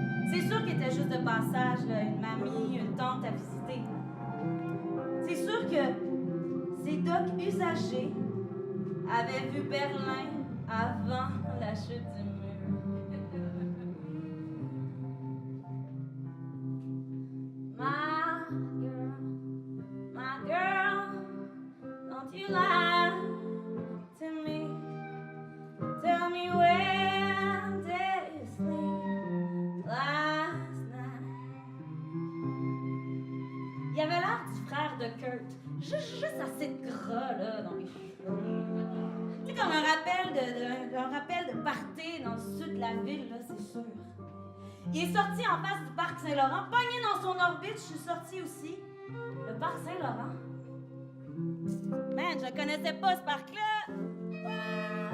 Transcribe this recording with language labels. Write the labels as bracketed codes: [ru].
[fr] C'est sûr qu'il était juste de passage, là, une mamie, une tante à visiter. C'est sûr que ces docks usagés avaient vu Berlin avant la chute du mur. [en] My girl, don't you lie to me. Tell me where did you sleep last night? [fr] Il avait l'air du frère de Kurt, juste assez de gras là dans les cheveux. C'est comme un rappel de party dans le sud de la ville là, c'est sûr. Il est sorti en face du parc Saint-Laurent, pogné dans son orbite, je suis sortie aussi. Le parc Saint-Laurent. Man, je connaissais pas ce parc-là.